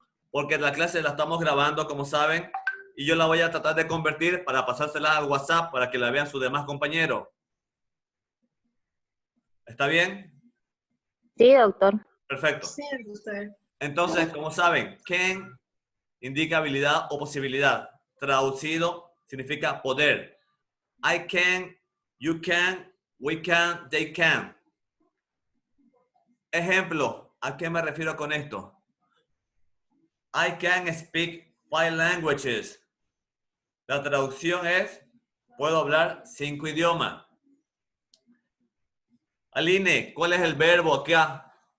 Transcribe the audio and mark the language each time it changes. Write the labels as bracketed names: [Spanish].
[Spanish] Porque la clase la estamos grabando, como saben, y yo la voy a tratar de convertir para pasársela al WhatsApp para que la vean sus demás compañeros. ¿Está bien? Sí, doctor. Perfecto. Sí, doctor. Entonces, como saben, can indica habilidad o posibilidad. Traducido significa poder. [English] I can, you can, we can, they can. [Spanish] Ejemplo, ¿a qué me refiero con esto? [English] I can speak 5 languages. [Spanish] La traducción es, puedo hablar 5 idiomas. Aline, ¿cuál es el verbo acá?